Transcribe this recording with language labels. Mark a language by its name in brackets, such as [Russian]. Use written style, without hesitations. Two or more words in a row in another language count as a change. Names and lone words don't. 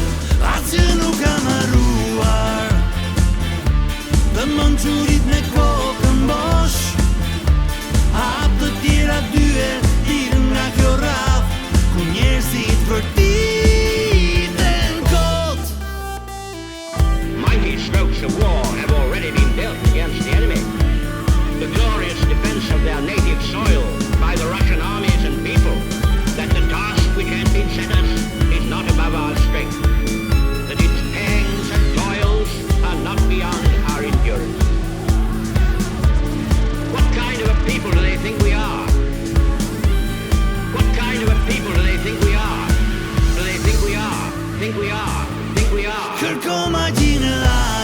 [Albanian] Asgjë nuk ka marruar, të mençurit me kokën bosh, hap të tjera dyer, dil nga kjo radhë, ku njerëzit vërtiten kot. [English] Mighty strokes of war have already been dealt against the enemy. The glorious defense of their native soil by the Russian armies and people, that the task which has been set us is not above our strength, that its pangs and toils are not beyond our endurance. What kind of a people do they think we are? What kind of a people do they think we are? Do they think we are? Think we are? Think we are? [Albanian] Kërko magji në